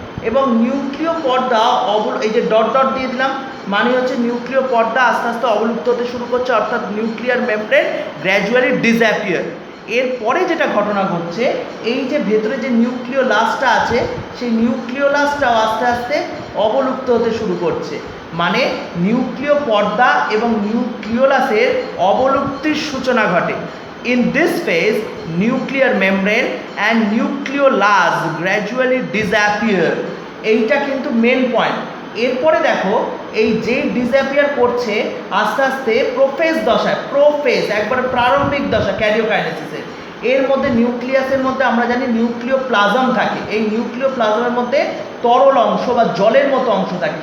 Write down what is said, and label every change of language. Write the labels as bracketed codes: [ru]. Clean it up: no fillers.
[bn] এবং নিউক্লিয় পর্দা এই যে ডট ডট দিয়ে দিলাম মানে হচ্ছে নিউক্লিয় পর্দা আস্তে আস্তে অবলুপ্ত হতে শুরু করছে, অর্থাৎ [en] Nuclear membrane gradually disappear. [bn] এরপরে যেটা ঘটনা ঘটছে, এই যে ভেতরে যে নিউক্লিওলাসটা আছে সেই নিউক্লিওলাসটাও আস্তে আস্তে অবলুপ্ত হতে শুরু করছে, মানে নিউক্লিয় পর্দা এবং নিউক্লিওলাসের অবলুপ্তির সূচনা ঘটে। [en] In this phase, nuclear membrane and nucleolus gradually disappear. [bn] এইটা কিন্তু মেন পয়েন্ট। এরপরে দেখো এই যে ডিসঅ্যাপিয়ার করছে আস্তে আস্তে প্রোফেজ দশায়, প্রোফেজ একবারে প্রারম্ভিক দশা ক্যারিওকাইনেসিসের, এর মধ্যে নিউক্লিয়াসের মধ্যে আমরা জানি নিউক্লিওপ্লাজম থাকে। এই নিউক্লিওপ্লাজমের মধ্যে তরল অংশ বা জলের মতো অংশ থাকে।